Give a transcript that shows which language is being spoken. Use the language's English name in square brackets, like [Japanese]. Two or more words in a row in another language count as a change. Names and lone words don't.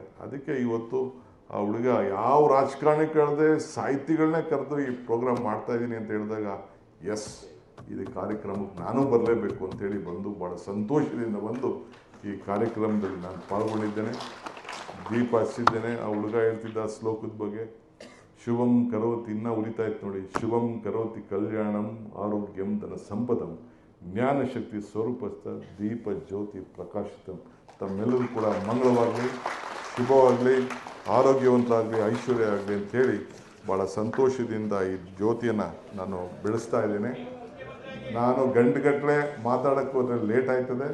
[Kannada] ಅದಕ್ಕೆ ಇವತ್ತು ಆ ಹುಡುಗ ಯಾವ ರಾಜಕಾರಣಿ ಕಳೆದೆ ಸಾಹಿತಿಗಳನ್ನೇ ಕರೆದು ಈ ಪ್ರೋಗ್ರಾಮ್ ಮಾಡ್ತಾಯಿದ್ದೀನಿ ಅಂತ ಹೇಳಿದಾಗ, ಎಸ್, ಇದು ಕಾರ್ಯಕ್ರಮಕ್ಕೆ ನಾನು ಬರಲೇಬೇಕು ಅಂತೇಳಿ ಬಂದು ಭಾಳ ಸಂತೋಷದಿಂದ ಬಂದು ಈ ಕಾರ್ಯಕ್ರಮದಲ್ಲಿ ನಾನು ಪಾಲ್ಗೊಂಡಿದ್ದೇನೆ, ದೀಪ ಹಚ್ಚಿದ್ದೇನೆ. ಆ ಹುಡುಗ ಹೇಳ್ತಿದ್ದ ಶ್ಲೋಕದ ಬಗ್ಗೆ, [Sanskrit] ಶುಭಂ ಕರೋತಿ, [Kannada] ಇನ್ನೂ ಉರಿತಾ ಇತ್ತು ನೋಡಿ, [Sanskrit] ಶುಭಂ ಕರೋತಿ ಕಲ್ಯಾಣಂ ಆರೋಗ್ಯಂ ಧನ ಸಂಪದಂ ಜ್ಞಾನಶಕ್ತಿ ಸ್ವರೂಪಸ್ಥ ದೀಪ ಜ್ಯೋತಿ ಪ್ರಕಾಶಿತಂ. [Kannada] ತಮ್ಮೆಲ್ಲರೂ ಕೂಡ ಮಂಗಳವಾಗಲಿ, ಶುಭವಾಗಲಿ, ಆರೋಗ್ಯವಂತರಾಗಲಿ, ಐಶ್ವರ್ಯ ಆಗಲಿ ಅಂಥೇಳಿ ಭಾಳ ಸಂತೋಷದಿಂದ ಈ ಜ್ಯೋತಿಯನ್ನು ನಾನು ಬೆಳೆಸ್ತಾ ಇದ್ದೇನೆ. ನಾನು ಗಂಟೆಗಟ್ಟಲೆ ಮಾತಾಡೋಕ್ಕೆ ಹೋದರೆ ಲೇಟ್ ಆಯ್ತದೆ.